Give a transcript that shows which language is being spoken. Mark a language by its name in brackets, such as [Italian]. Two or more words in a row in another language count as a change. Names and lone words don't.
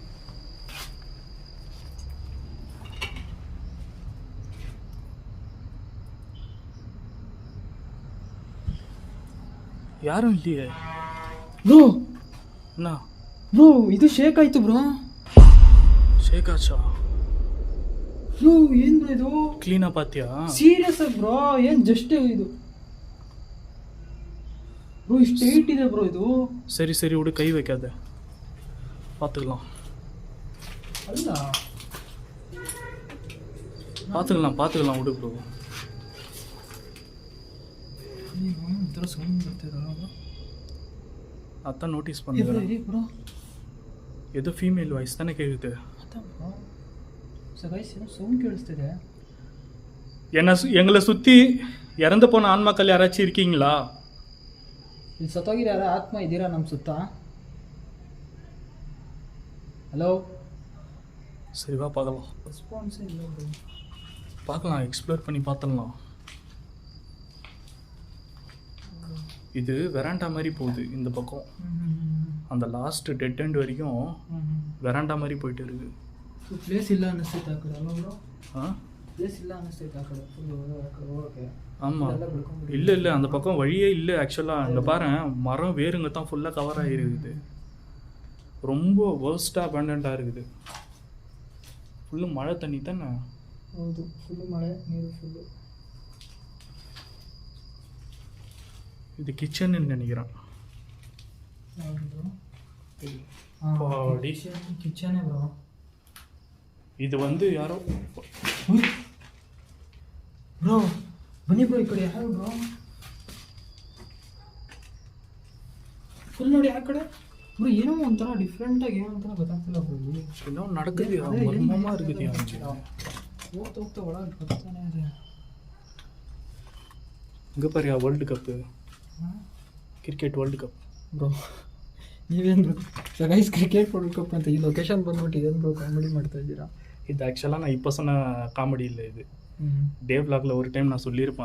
[Kannada] ಯಾರು ಇಲ್ಲಿಯೇ? ಬ್ರೋ ನಾ ಬ್ರೋ ಇದು ಶೇಕ್ ಆಯ್ತು ಬ್ರೋ. ಶೇಕ್ ಆಚಾ? ಬ್ರೋ ಏನು ಬ್ರೋ ಇದು? ಕ್ಲೀನಪ್ ಆತ್ಯಾ? [English] serious bro, [Kannada] ಏನು ಜಸ್ಟ್ ಇದು ப்ரோ இಷ್ಟು ಹೈಟ್ ಇದೆ ப்ரோ ಇದು. [Tamil] சரி சரி விடு, கை வைக்காத, பார்த்துக்கலாம் [Kannada] ಅಲ್ಲ [Tamil] பார்த்துக்கலாம் விடு ப்ரோ. [Kannada] ಈ ಥರ ಸೌಂಡ್ ಬರ್ತಿದೆ [Tamil] அதான் நோட்டீஸ் பண்ணுறேன். ப்ரோ ஏதோ [English] female voice [Tamil] தானே கேட்குது. அதான் ப்ரோ [Kannada] ಗೈಸ್ ಏನೋ ಸೌಂಡ್ ಕೇಳಿಸ್ತಿದೆ. [Tamil] எங்களை சுற்றி இறந்து போன ஆன்மாக்கள் யாராச்சும் இருக்கீங்களா? [Kannada] ಇಲ್ಲಿ ಸತ್ತೋಗಿರೋ ಯಾರೋ ಆತ್ಮ ಇದ್ದೀರಾ ನಮ್ಮ ಸುತ್ತ? ಹಲೋ [Tamil] சரி வா பார்க்கலாம். ரெஸ்பான்ஸ் இல்லை ப்ரோ. பார்க்கலாம், எக்ஸ்ப்ளோர் பண்ணி பார்த்துடலாம். இது வெராண்டா மாதிரி போகுது இந்த பக்கம். அந்த [English] last dead end [Tamil] வரைக்கும் வெராண்டா மாதிரி போயிட்டு இருக்கு. [Kannada] ಪ್ಲೇಸ್ ಇಲ್ಲ ಅನ್ನಿಸ್ತೈತೆ ಆ ಕಡೆ ಅಲ್ಲ ಬ್ರೋ? ಹಾಂ ಪ್ಲೇಸ್ ಇಲ್ಲ ಅನ್ನಿಸ್ತೈತೆ ಆ ಕಡೆ ಫುಲ್ಲು ಹೋಗೋಕ್ಕೆ. [Tamil] ஆமாம், இல்லை அந்த பக்கம் வழியே இல்லை ஆக்சுவலாக. அங்கே பாரு, மரம் வேருங்க தான் ஃபுல்லாக கவர் ஆகிருக்குது. ரொம்ப வேர்ஸ்ட்டாக அபண்டண்ட்டாக இருக்குது. ஃபுல்லு மழை தண்ணி தானே. [Kannada] ಹೌದು, ಫುಲ್ಲು ಮಳೆ ನೀರು ಫುಲ್ಲು. [Tamil] இது கிச்சன்னு நினைக்கிறேன். [Kannada] ಕಿಚನೇ ಬ್ರೋ. [Tamil] இது வந்து ಯಾರೋ [Kannada] ಬ್ರೋ ಬನ್ನಿ ಬ್ರೋ, ಈ ಕಡೆ ಯಾರು ಬ್ರೋ? ಫುಲ್ ನೋಡಿ ಆ ಕಡೆ ಬ್ರೋ, ಏನೋ ಒಂಥರ ಡಿಫ್ರೆಂಟಾಗಿ ಏನೋ ಒಂಥರ ಗೊತ್ತಾಗ್ತಿಲ್ಲ ಬ್ರೋ. [Tamil] ಏನೋ நடக்குது, மர்மமாக இருக்குது. [Kannada] ಹೋಗ್ತಾ ಒಳಗೆ ಗೊತ್ತಾನೆ ಇದೆ. [Tamil] இங்கே பாரு, வேர்ல்டு கப்பு, [Kannada] ಕ್ರಿಕೆಟ್ ವರ್ಲ್ಡ್ ಕಪ್ ಬ್ರೋ. ನೀವೇನು ಬ್ರೋ ಗೈಸ್ ಕ್ರಿಕೆಟ್ ವರ್ಲ್ಡ್ ಕಪ್ ಅಂತ ಈ ಲೊಕೇಶನ್ ಬಂದ್ಬಿಟ್ಟು ಏನು ಬ್ರೋ ಕಾಮಿಡಿ ಮಾಡ್ತಾ ಇದ್ದೀರಾ? [Tamil] இது ஆக்சுவலாக நான் இப்போ சொன்ன காமெடி இல்லை. இது டே விலாகில் ஒரு டைம் நான் சொல்லியிருப்பேன்.